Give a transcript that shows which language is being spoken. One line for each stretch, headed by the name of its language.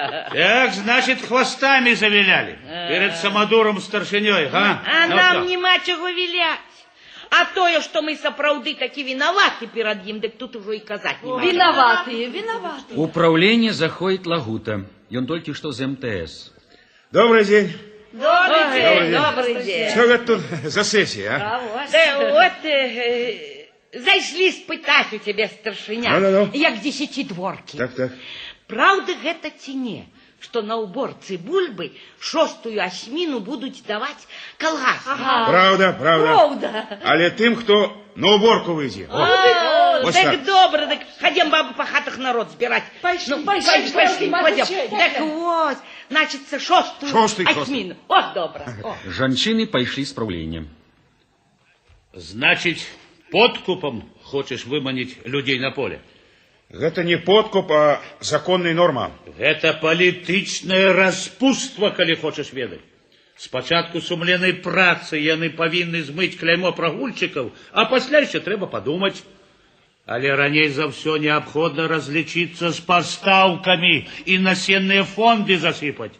Russian: Так, значит, хвостами завиляли перед самодуром старшынёй, га?
Belarusian: А нам нема чаго віляць. А тое, што мы сапраўды такі вінаваты перад ім, дык тут ужо і казаць нема. Вінаватыя. У праўленне заходзіць Лагута. Ён толькі што з МТС.
Russian: Добрый день. Добрый день. Что это тут за сессия, а?
Belarusian: Вот, зайшлі спытаць у цябе старшыня, як дзесяцідворкі. Так. Праўда гэта ці не, што на ўборцы бульбы 6-ю асьміну будуць даваць калгасні?
Russian: Правда.
Belarusian: Але тым, хто на уборку выйдзе. Так добра, так хадзем, бабы, па хатах народ збіраць. Пайшлі. Так вот, значыцца 6-ю асьміну. От добра. Жанчыны пайшлі з праўлення.
Russian: Значит, подкупом хочешь выманить людей на поле? Это не подкуп, а законная норма.
Belarusian: Это палітычнае распутство, калі хочаш ведаць. Спачатку сумленнай працы яны павінны змыць кляймо прагульчыкаў, а пасля яшчэ трэба падумаць. Але раней за ўсё неабходна разлічыцца з пастаўкамі і насенныя фонды засыпаць.